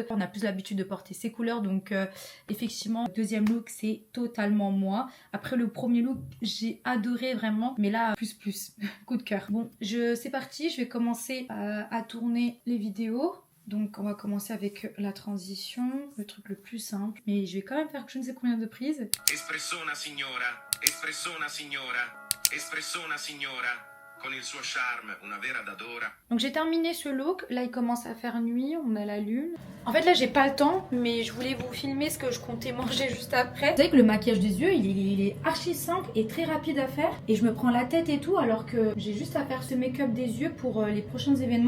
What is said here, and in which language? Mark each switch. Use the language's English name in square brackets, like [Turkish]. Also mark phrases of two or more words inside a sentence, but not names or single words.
[French] On a plus l'habitude de porter ces couleurs, donc effectivement, le deuxième look, c'est totalement moi. Après, le premier look, j'ai adoré vraiment, mais là, plus, coup de cœur. Bon, c'est parti, je vais commencer à tourner les vidéos. Donc on va commencer avec la transition, le truc le plus simple. Mais je vais quand même faire je ne sais combien de prises. [Italian] Espressona signora, espressona signora, espressona signora. Con il suo charme, una vera d'adora. [French] Donc j'ai terminé ce look, là il commence à faire nuit, on a la lune. En fait là j'ai pas le temps, mais je voulais vous filmer ce que je comptais manger juste après. Vous savez que le maquillage des yeux il est archi simple et très rapide à faire. Et je me prends la tête et tout alors que j'ai juste à faire ce make-up des yeux pour les prochains événements.